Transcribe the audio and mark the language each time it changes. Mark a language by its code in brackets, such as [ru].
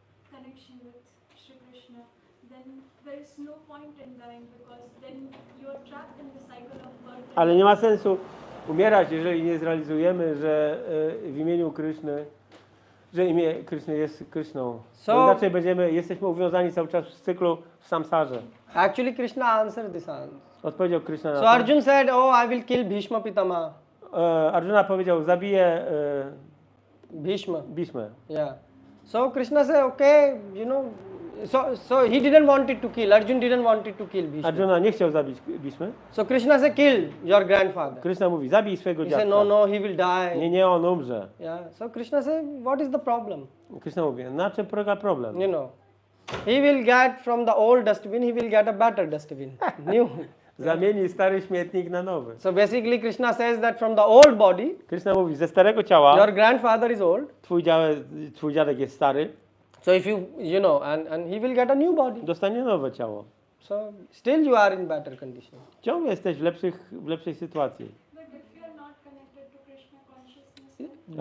[en] connection with Shri Krishna, then there is no point in dying because then you are trapped in the cycle of birth. [pl] Ale nie ma sensu umierać, jeżeli nie zrealizujemy, że w imieniu Kryszny, że imię Kryszny jest Kryszną. [en] So- [pl] Inaczej jesteśmy uwiązani cały czas w cyklu w samsarze. [en] Actually Krishna answered this answer. [pl] Odpowiedział Kryszna na [en] So [pl] to. [en] Arjun said, oh, I will kill Bhishma Pitama. [pl] Arjuna powiedział, zabiję [en] Bhishma. [pl] Bhishmę. [en] Yeah. So Krishna said, okay, so he didn't want it to kill. Arjun didn't want it to kill Bhishma. [pl] Arjuna nie chciał zabić Bhishmy. [en] So Krishna said, kill your grandfather. [pl] Kryszna mówi, zabij swojego [en] He [pl] dziadka. [en] said, no, he will die. [pl] Nie, on umrze. [en] Yeah. So Krishna said, what is the problem? [pl] Kryszna mówi, na czym polega problem? [en] He will get from the old dustbin, he will get a better dustbin. New. [pl] Zamieni stary śmietnik na nowy. [en] So basically Krishna says that from the old body, [pl] Kryszna mówi, ze starego ciała, [en] your grandfather is old. [pl] twój dziadek jest stary, [en] So if and he will get a new body. [pl] dostanie nowe ciało. [en] So still you are in better condition. [pl] Ciągle jesteś w lepszej sytuacji. [en] But if you are not connected to Krishna consciousness,